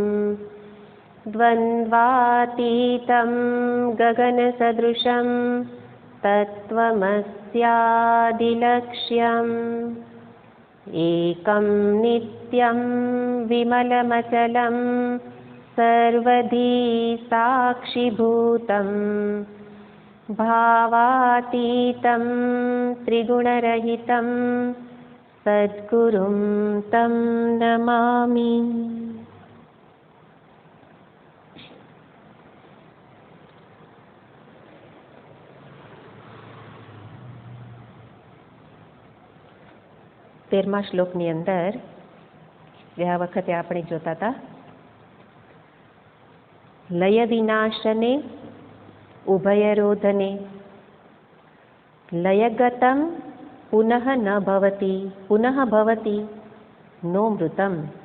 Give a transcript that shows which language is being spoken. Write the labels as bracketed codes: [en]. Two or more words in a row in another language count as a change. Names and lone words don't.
[sa] द्वन्द्वातीतं गगनसदृशं तत्त्वमस्यादिलक्ष्यम् एकं नित्यं विमलमचलं सर्वधी साक्षिभूतम् भावातीतं त्रिगुणरहितं सद्गुरुं तं नमामि। [gu] તેરમા શ્લોકની અંદર ગયા વખતે આપણે જોતા હતા લય વિનાશને ઉભયરોધને [sa] લયગતમ પુનઃ ન ભવતિ પુનઃ ભવતિ નો મૃતમ।